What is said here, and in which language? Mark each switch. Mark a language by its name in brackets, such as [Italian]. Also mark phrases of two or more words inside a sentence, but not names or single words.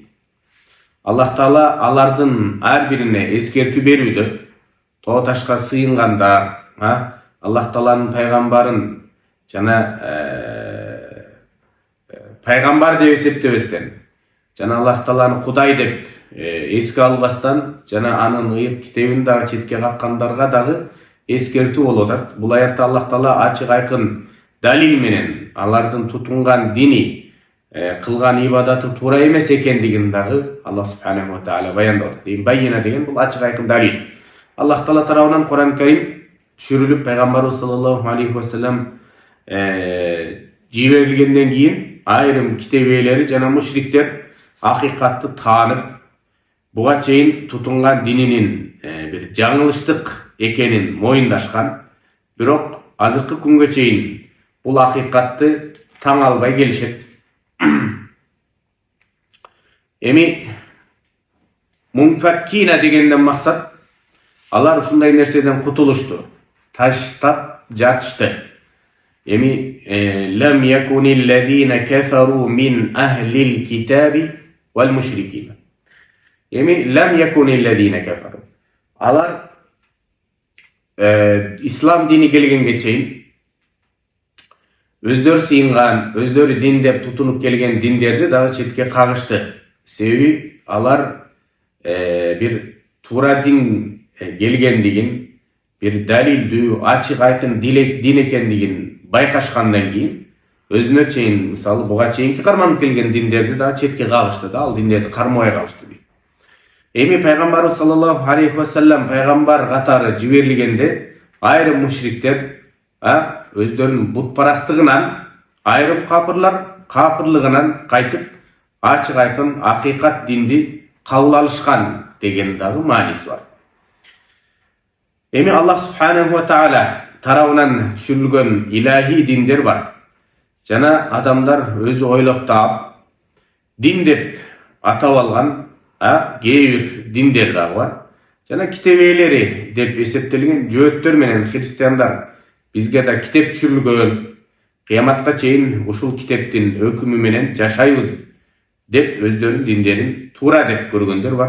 [Kyrgyz] Аллах таала алардын ар бирине эскертүү берүүдө, тоо ташка сыйынгандар, Аллах тааланын пайгамбарын жана пайгамбар деп эсептебестен, жана Аллах тааланы Кудай деп эске албастан, жана анын ыйык китебин дагы четке каккандарга дагы эскертүү болуп атат. Бул аятта Аллах таала ачык айкын далил менен алардын тутунган дини, кылган ибадаты туура эмес экендигин дагы Аллах [Arabic] سبحانه وتعالى [Kyrgyz] баяндап атат. Байина деген бул ачык айкын далил. Аллах таала тарабынан Кур'ан Карим түшүрүлүп пайгамбарыбыз [Arabic] صلى الله عليه وسلم [Kyrgyz] жиберилгенден кийин айрым китеп ээлери жана мушриктер акыйкатты таанып, буга чейин тутунган дининин бир жаңылыштык экенин моюндашкан, бирок азыркы күнгө чейин бул акыйкатты таң албай келишет. Эми мунфаккина дегенден максат алар ушундай нерседен кутулушту, таштап жатышты. [Arabic] Эми لم يكن الذين كفروا من أهل الكتاب والمشركين. Эми لم يكن الذين كفروا. [Kyrgyz] Алар ислам дини келгенге чейин өздөрү сыйынган, өздөрү дин деп тутунуп келген диндерди дагы четке кагышты. Себеби алар бир туура дин келгендигин, бир далилдүү, ачык айкын дин экендигин байкашкандан кийин өзүнө чейин, мисалы буга чейинки карманып келген диндерди дагы четке кагышты да, ал диндерди кармабай калышты дейт. Эми пайгамбарыбыз [Arabic] صلى الله عليه وسلم [Kyrgyz] пайгамбар катары жиберилгенде айрым мушриктер өздөрүнүн бутпарастыгынан, айрым капырлар капырлыгынан кайтып ачык айкын акыйкат динди кабыл алышкан деген дагы мааниси бар. Эми Аллах [Arabic] سبحانه وتعالى [Kyrgyz] тарабынан түшүрүлгөн илахи диндер бар. Жана адамдар өзү ойлоп таап дин деп атап алган кээ бир диндер дагы бар. Жана китеп ээлери деп эсептелген жөөттөр менен христиандар бизге да китеп түшүрүлгөн, кыяматка чейин ушул китептин өкүмү менен жашайбыз деп өздөрүнүн диндерин туура деп көргөндөр бар.